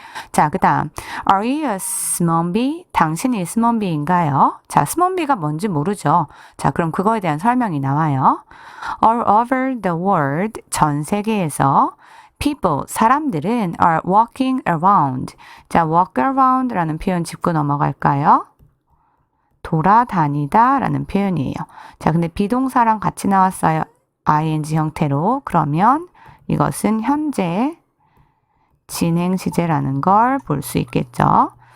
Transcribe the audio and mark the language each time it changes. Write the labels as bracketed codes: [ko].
[ko] 자, 그 다음 Are you a 스몬비? 당신이 스몬비인가요? 자, 스몬비가 뭔지 모르죠. 자, 그럼 그거에 대한 설명이 나와요. [en] All over the world, 전 세계에서 people, 사람들은 are walking around. [ko] 자, walk around 라는 표현 짚고 넘어갈까요? 돌아다니다 라는 표현이에요. 자, 근데 비동사랑 같이 나왔어요. ing 형태로. 그러면 이것은 현재 진행 시제라는 걸 볼 수 있겠죠.